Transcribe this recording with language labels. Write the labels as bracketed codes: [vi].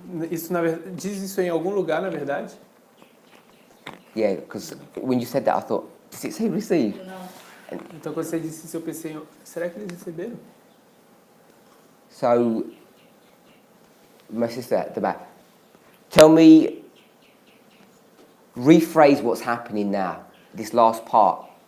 [pt] Isso diz isso em algum lugar, na verdade? [en] Yeah, because when you said that, I thought, does it say receive? [pt] Então quando você disse isso, eu pensei, será que eles receberam? [en] So, my sister at the back, tell me, rephrase what's happening now, this last part.